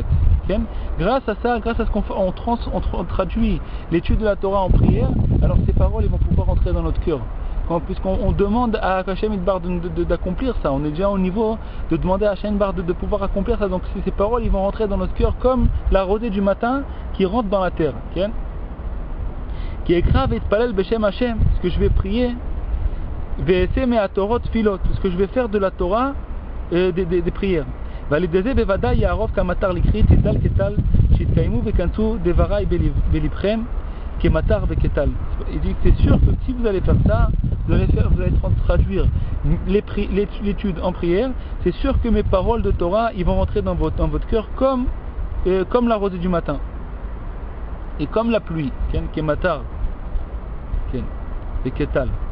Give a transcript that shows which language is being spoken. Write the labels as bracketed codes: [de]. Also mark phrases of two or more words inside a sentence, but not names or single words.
[fr] Grâce à ça, grâce à ce qu'on fait, on traduit l'étude de la Torah en prière, alors ces paroles ils vont pouvoir rentrer dans notre cœur. Puisqu'on demande à [he] השם יתברך [fr] d'accomplir ça, on est déjà au niveau de demander à [he] השם יתברך [fr] de pouvoir accomplir ça. Donc ces paroles ils vont rentrer dans notre cœur comme la rosée du matin qui rentre dans la terre. Qui est grave et [he] פלל בשם השם, [fr] ce que je vais prier. Ce que je vais faire de la Torah des prières. Il dit que c'est sûr que si vous allez faire ça, vous allez traduire l'étude en prière, c'est sûr que mes paroles de Torah ils vont rentrer dans votre cœur comme la rosée du matin et comme la pluie, qui est matar et ketal.